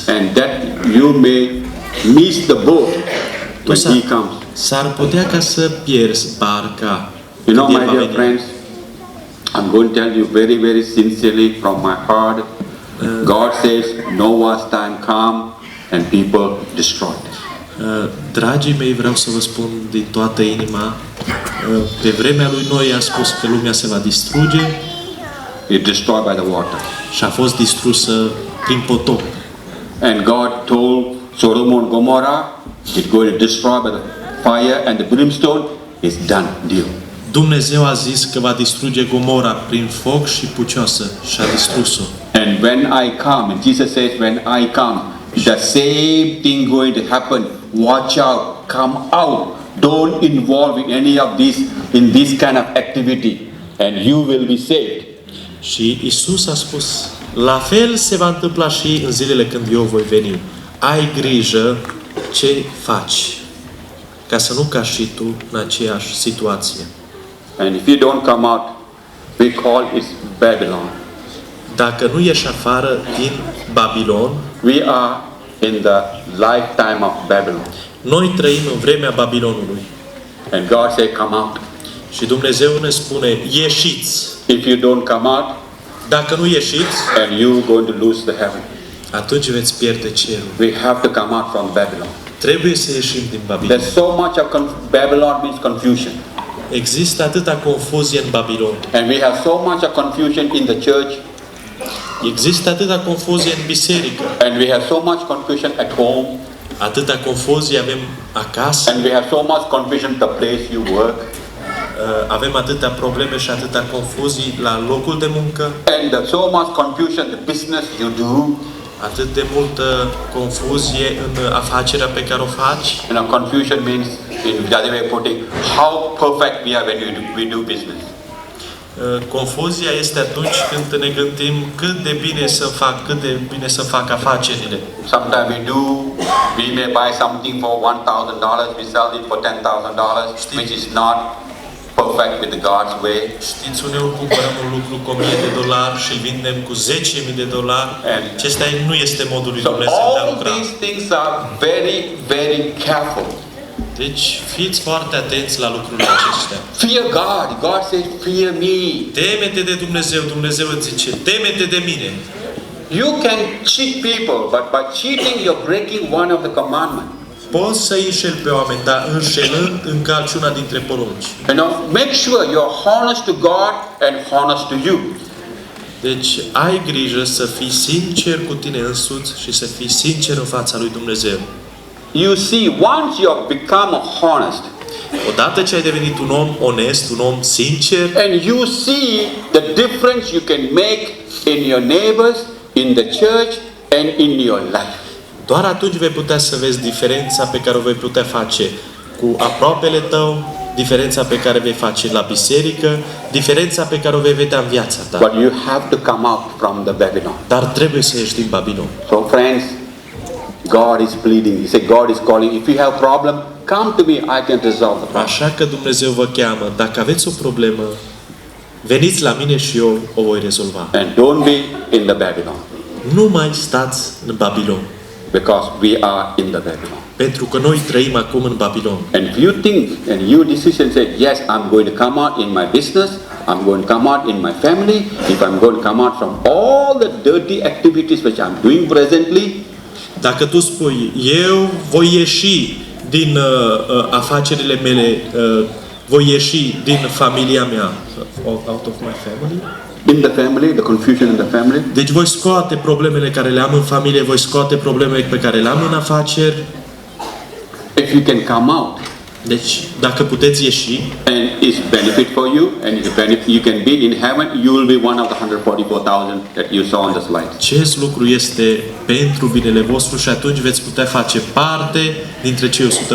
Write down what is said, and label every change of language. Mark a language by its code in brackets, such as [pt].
[en] And that you may miss the boat when he comes. [ro] S-ar putea ca să pierzi barca. [en] You know, my dear friends, I'm going to tell you very, very sincerely from my heart. God says Noah's time come and people destroyed. [ro] Dragii mei, vreau să vă spun din toată inima, pe vremea lui Noe a spus că lumea se va distruge. [en] It destroyed by the water. [ro] Și a fost distrusă prin potop. [en] And God told Sodom and Gomorrah, it's going to destroy by the fire and the brimstone. It's done, deal. [ro] Dumnezeu a zis că va distruge Gomora prin foc și pucioasă și a distrus-o. [en] And when I come, and Jesus says, when I come, the same thing going to happen. Watch out, come out. Don't involve in any of this, in this kind of activity, and you will be saved. [ro] Și Isus a spus, la fel se va întâmpla și în zilele când eu voi veni. Ai grijă ce faci, ca să nu cazi și tu în aceeași situație. [en] And if you don't come out, we call it Babylon. [ro] Dacă nu ieși afară din Babilon, [en] we are in the lifetime of Babylon. [ro] Noi trăim în vremea Babilonului. [en] And God said, come out. [ro] Și Dumnezeu ne spune, ieșiți. [en] If you don't come out, [ro] dacă nu ieșiți, [en] and you're going to lose the heaven. [ro] Atunci veți pierde cerul. [en] We have to come out from Babylon. [ro] Trebuie să ieșim din Babilon. [en] There's so much of Babylon means confusion. [ro] Există atâta confuzie în Babilon. [en] And we have so much of confusion in the church. [ro] Există atâta confuzie în biserică, [en] and we have so much confusion at home, [ro] atâta confuzie avem acasă, [en] and we have so much confusion the place you work, [ro] avem atâtea probleme și atâta confuzii la locul de muncă, [en] and so much confusion the business you do. [ro] atât de multă confuzie în afacerea pe care o faci. [en] Confusion means, in the other way of putting, how perfect we are when we do business. [ro] Confuzia este atunci când ne gândim cât de bine să fac afacerile. [en] Sometimes we may buy something for $1,000, we sell it for $10,000, which is not perfect with God's way. [ro] Știți, uneori cumpărăm un lucru cu $1,000 și îl vindem cu $10,000. Acesta nu este modul lui [en] So [ro] Dumnezeu de a [en] all [ro] lucra. [en] these things are very, very careful. [ro] Deci fiți foarte atenți la lucrurile acestea. [en] Fear God. God says, fear me. [ro] Teme-te de Dumnezeu. Dumnezeu îți zice, teme-te de mine. [en] You can cheat people, but by cheating you're breaking one of the commandments. [ro] Poți să înșeli pe oameni, dar înșelând încalci una dintre porunci. [en] Make sure you're honest to God and honest to you. [ro] Deci ai grijă să fii sincer cu tine însuți și să fii sincer în fața lui Dumnezeu. [en] You see, once you have become honest, [ro] Odată ce ai devenit un om onest, un om sincer, [en] and you see the difference you can make in your neighbors, in the church, and in your life. [ro] doar atunci vei putea să vezi diferența pe care o vei putea face cu aproapele tău, diferența pe care vei face la biserică, diferența pe care o vei vedea în viața ta. [en] But you have to come out from the Babylon. [ro] Dar trebuie să ieși din Babilon. [en] So friends, God is pleading. He said, God is calling. If you have a problem, come to me. I can resolve the problem. [ro] Așa că Dumnezeu vă cheamă. Dacă aveți o problemă, veniți la mine și eu o voi rezolva. [en] And don't be in the Babylon, [ro] Nu mai stați în Babilon. [en] because we are in the Babylon. [ro] Pentru că noi trăim acum în Babilon. [en] And if you think and your decision say, yes, I'm going to come out in my business, I'm going to come out in my family, if I'm going to come out from all the dirty activities which I'm doing presently, [ro] Dacă tu spui, eu voi ieși din afacerile mele, voi ieși din familia mea, [en] out of my family, in the family, the confusion in the family, [ro] deci voi scoate problemele care le am în familie, voi scoate problemele pe care le am în afaceri, [en] if you can come out, [ro] deci dacă puteți ieși [en] and it's benefit for you, and you can be in heaven, you will be one of the 144,000 that you saw on the slide. [ro] acest lucru este pentru binele vostru și atunci veți putea face parte dintre cei 144.000.